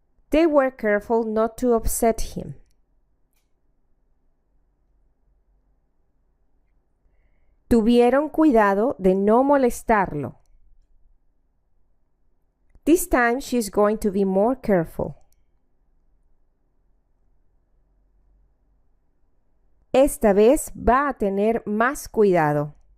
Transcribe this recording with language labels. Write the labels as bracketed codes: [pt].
[en] They were careful not to upset him. [es] Tuvieron cuidado de no molestarlo. [en] This time she's going to be more careful. [es] Esta vez va a tener más cuidado.